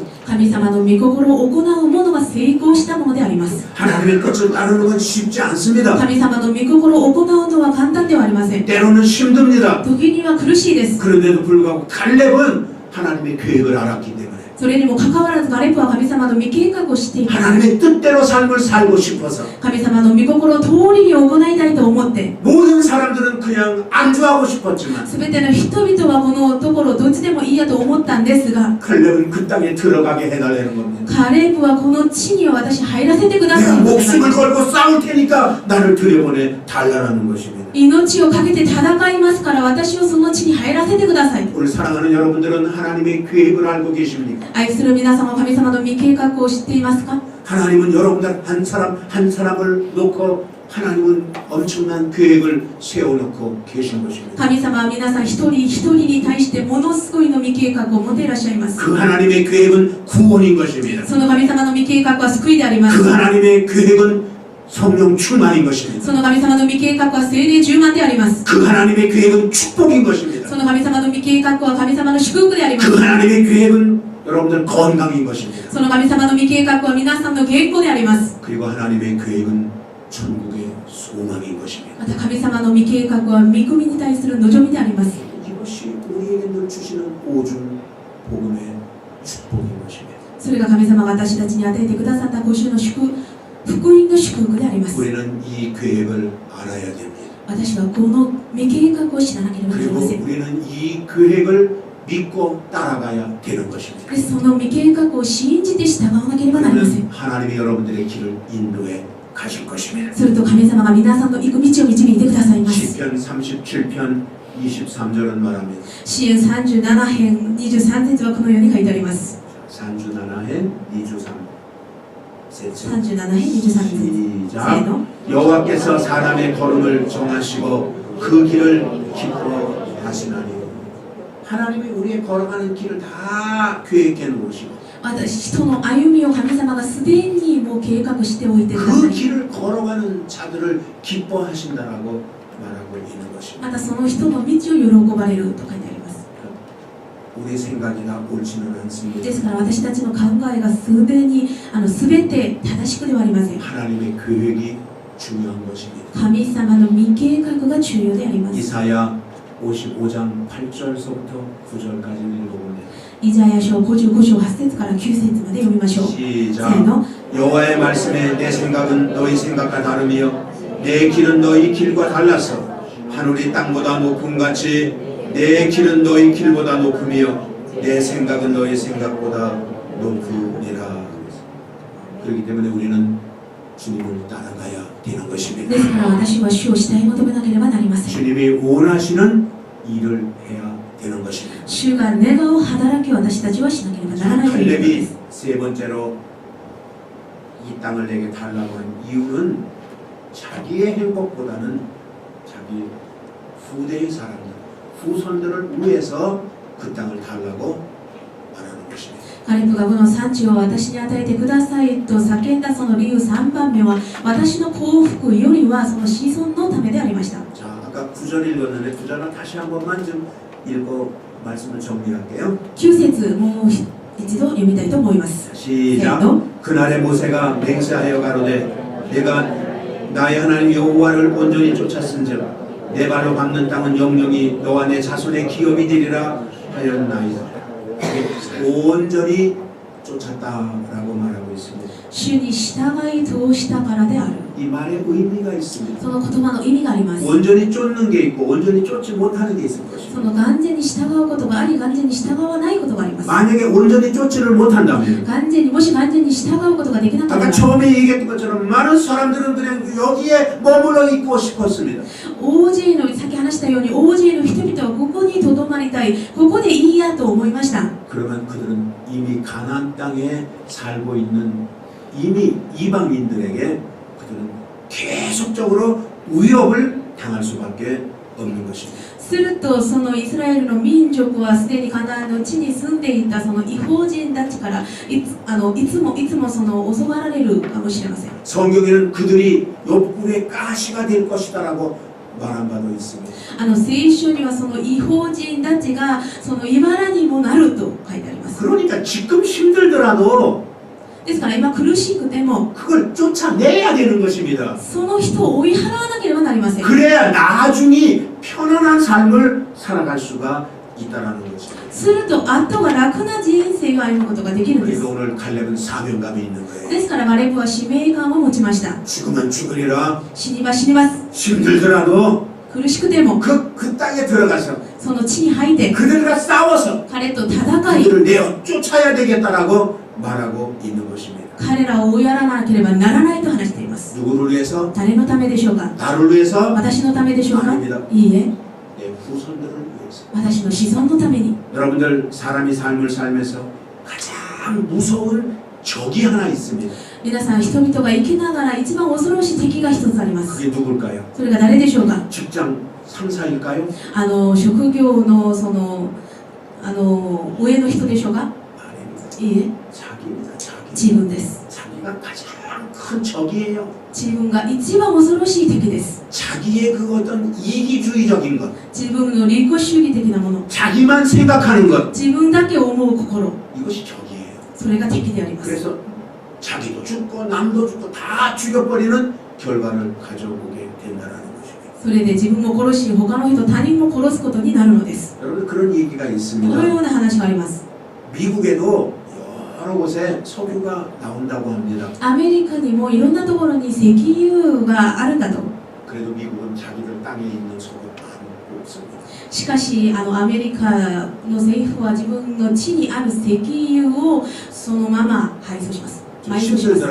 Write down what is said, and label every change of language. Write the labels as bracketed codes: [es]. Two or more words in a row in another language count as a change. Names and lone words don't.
[ja] 神様の御心を行う者が成功したものであります。 [ko] 하나님의 뜻을 따르는 건 쉽지 않습니다. [ja] 神様の御心を行うのは簡単ではありません。 [ko] 때로는 힘듭니다. [ja] 時には苦しいです。 [ko] 그런데도 불구하고 갈렙은 하나님의 계획을 알았기 때문에 [ja] それにもかかわらずガレプは神様の御計画をしています。 [ko] 하나님의 뜻대로 삶을 살고 싶어서 [ja] 神様の御心を通りに行いたいと思って [ko] 모든 사람들은 그냥 안주하고 싶었지만 [ja] 全ての人々はこのところどっちでもいいやと思ったんですが [ko] 갈렙은 그 땅에 들어가게 해달라는 겁니다. [ja] カレブはこの地には私入らせてくだ [ko] 내가 [ja] さいと [ko] 목숨을 걸고 싸울 테니까 나를 들여보내 달라는 것입니다. [ja] 命をかけて戦いますから私をその地に入らせてください。 [ko] 오늘 사랑하는 여러분들은 하나님의 계획을 알고 계십니까? [ja] 愛する皆様、神様の御計画を知っていますか？ [ko] 하나님은 여러분들 한 사람 한 사람을 놓고 하나님은 엄청난 계획을 세워놓고 계신 것입니다. [ja] 神様は皆さん一人一人に対してものすごいの御計画を持っていらっしゃいます。 [ko] 그 하나님의 계획은 구원인 것입니다. [ja] その神様の御計画は救いであります。 [ko] 그 하나님의 계획은 성령 충만인 것입니다. [ja] その神様の御計画は聖霊充満であります。 [ko] 그 하나님의 계획은 축복인 것입니다. [ja] その神様の御計画は神様の祝福でありま [ko] 그 [ja] す。 [ko] 하나님의 계획은 여러분들 건강인 것입니다. [ja] その神様の御計画は皆さんの健康であります。 [ko] 그리고 하나님의 계획은 천국의 소망인 것입니다. [ja] また神様の御計画は御国に対する望みであります。 [ko] 이것이 우리에게 늘 주시는 오중 복음의 축복인 것입니다. [ja] それが神様が私たちに与えてくださったご主の福音の祝福であります。 [ko] 우리는 이 계획을 알아야 됩니다. [ja] 私はこの御計画を知らなければなり [ko] 그리고 [ja] ません。 [ko] 우리는 이 계획을 믿고 따라가야 되는 것입니다. [ja] その御計画を信じて従わなければなりませ [ko] 그러면 [ja] ん。 [ko] 하나님이 여러분들의 길을 인도해 가실 것입니다. [ja] すると神様が皆さんの行く道を導いてくださいます。 [ko] 시편 37편 23절은 말합니다. [ja] 詩篇37編23節はこのように書いてあります。 37編 23節 37編23節。せー [ko] 시작. [ja] の。 [ko] 여호와께서 사람의 걸음을 정하시고 그 길을 기뻐하시나니 하나님이 우리의 걸어가는 길을 다 계획해 놓으시고 [ja] 私人の歩みを神様がすでにもう計画しておいてくださ [ko] 그 [ja] い。 [ko] 길을 걸어가는 자들을 기뻐하신다라고 말하고 있는 것입니다. [ja] またその人の道を喜ばれると書いてあります。 [ko] 우리 생각이 다 옳지는 않습니다. [ja] ですから私たちの考えがすでに全て正しくではありません。 [ko] 하나님의 계획이 중요한 것입니다. [ja] 神様の御計画が重要であります。 [ko] 이사야 55장 8절서부터 9절까지 읽어보면 [ja] イザヤ書55章8節から9節まで読みましょう。せー [ko] 시작. [ja] の。 [ko] 여호와의 말씀에 내 생각은 너희 생각과 다르며 내 길은 너희 길과 달라서 하늘이 땅보다 높음같이 내 길은 너희 길보다 높으며 내 생각은 너희 생각보다 높으리라. 그렇기 때문에 우리는 주님을 따라가야 되는 것입니다. [ja] ですから私は主を慕い求めなければなりません。 [ko] 주님이 원하시는 일을 해야 되는 것입니다. [ja] 主が願う働きを私たちはしなければならないということで [ko] 칼렙이 [ja] す。 [ko] 세 번째로 이 땅을 내게 달라고 한 이유는 자기의 행복보다는 자기 후대의 사람들, 후손들을 위해서 그 땅을 달라고 말하는 것입니다. [ja] カレプがこの産地を私に与えてくださいと叫んだその理由3番目は私の幸福よりはその子孫のためでありました。 [ko] 자, 아까 9절 읽었는데 9절은 다시 한 번만 좀 읽고 말씀을 정리할게요. [ja] 9 節もう一度読みたいと思います。 [ko] 시작. 네, 그날에 모세가 맹세하여 가로되 내가 나의 하나님 여호와를 온전히 쫓았은즉 내 발로 밟는 땅은 영영이 너와 내 자손의 기업이 되리라 하였나이다. 온전히 쫓았다라고 말하고 있습니다. [ja] 主に従い通したからである。 [ko] 이 말에 의미가 있습니다. [ja] その言葉の意味があります。 [ko] 온전히 쫓는 게 있고 온전히 쫓지 못하는 게 있을 [ja] そ [ko] 것입니다. [ja] の完全に従うことがあり、完全に従わないことがあります。 [ko] 만약에 온전히 쫓지를 못한다면 [ja] 完全にもし完全に従うことができなかった [ko] 아까 [ja] ら、 [ko] 처음에 얘기했던 것처럼 많은 사람들은 그냥 여기에 머물러 있고 싶었습니다. [ja] 大勢のさっき話したように大勢の人々はここにとどまりたい、ここでいいやと思いました。 [ko] 그러면 그들은 이미 가나안 땅에 살고 있는 이미 이방인들에게 그들은 계속적으로 위협을 당할 수밖에 없는 것입니다. [ja] するとそのイスラエルの民族はすでにカナンの地に住んでいたその異邦人たちからいつもその襲われるかもしれません。 [ko] 성경에는 그들이 옆구리에 가시가 될 것이다라고 말한 바도 있습니다. [ja] 聖書にはその異邦人たちがその茨にもなると書いてあります。 [ko] 그러니까 지금 힘들더라도 [ja] ですから今苦しくても [ko] 그걸 쫓아내야 되는 것입니다. [ja] その人を追い払わなければなりません。 [ko] 그래야 나중에 편안한 삶을 살아갈 수가 있다라는 것입니다. [ja] すると後が楽な人生を歩むことができるんです。 [ko] 그래서 오늘 갈렙은 사명감이 있는 거예요. [ja] ですからガレブは使命感を持ちました。 [ko] 죽으면 죽으리라. [ja] 死にば死にます。 [ko] 힘들더라도 [ja] 苦しくても [ko] 그 땅에 들어가서 [ja] その地に入って [ko] 그들과 싸워서 [ja] 彼と戦い [ko] 그들을 내어 쫓아야 되겠다라고 말하고 있는 것입니다. [ja] 彼らを追いやらなければならないと話しています。 [ko] 누구를 위해서? [ja] 誰のためでしょうか。 [ko] 나를 위해서? [ja] 私のためでしょうか。 [ko] 아닙니다. [ja] いいえ、 [ko] 내 후손들을 위해서. [ja] 私の子孫のために。 [ko] 여러분들 사람이 삶을 살면서 가장 무서운 적이 하나 있습니다. [ja] 皆さん人々が生きながら一番恐ろしい敵が一つあります。 [ko] 그게 누굴까요? [ja] それが誰でしょうか。 [ko] 직장 상사일까요? [ja] 職業のその上の人でしょうか。 [ko] 아닙니다. [ja] いいえ、 [ko] 자기입니다. 자기. [ja] 自分です。 [ko] 자기가 가장 큰 적이에요. [ja] 自分が一番恐ろしい敵です。 [ko] 자기의 그 어떤 이기주의적인 것, [ja] 自分の利己主義的なもの、 [ko] 자기만 생각하는 것, [ja] 自分だけ思う心、 [ko] 이것이 적이에요. [ja] それが敵であります。 [ko] 그래서 자기도 죽고 남도 죽고 다 죽여버리는 결과를 가져오게 된다는 것입니다. [ja] それで自分も殺し、他の人、他人も殺すことになるのです。 [ko] 여러분 그런 얘기가 [ja] このよ [ko] 있습니다. [ja] うな話があります。 [ko] 미국에도 여러 곳에 석유가 나온다고 합니다. [ja] アメリカにもいろんなところに石油があるんだと。 [ko] 그래도 미국은 자기들 땅에 있는 석유 안 없습니다. [ja] しかしアメリカの政府は自分の地にある石油をそのまま配送します。 [ko] 좀 [ja] 埋蔵します。